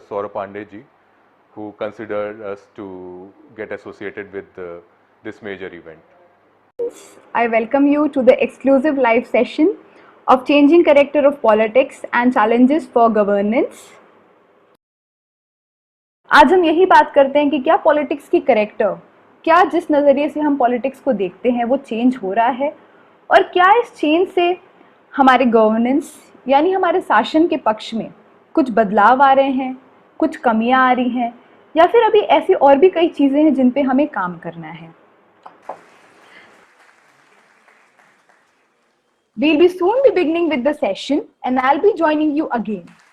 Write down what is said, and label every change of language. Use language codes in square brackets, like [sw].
[en] Saurabh Pandey ji, who considered us to get associated with this major event. I welcome you to the exclusive live session of Changing Character of Politics and Challenges for Governance. [hi] आज हम यही बात करते हैं कि क्या politics की character, क्या जिस नज़रिए से हम पॉलिटिक्स को देखते हैं वो चेंज हो रहा है, और क्या इस चेंज से हमारे गवर्नेंस यानी हमारे शासन के पक्ष में कुछ बदलाव आ रहे हैं, कुछ कमियां आ रही हैं, या फिर अभी ऐसी और भी कई चीज़ें हैं जिन पे हमें काम करना है. [en] We'll be soon be beginning with the session, and I'll be joining you again.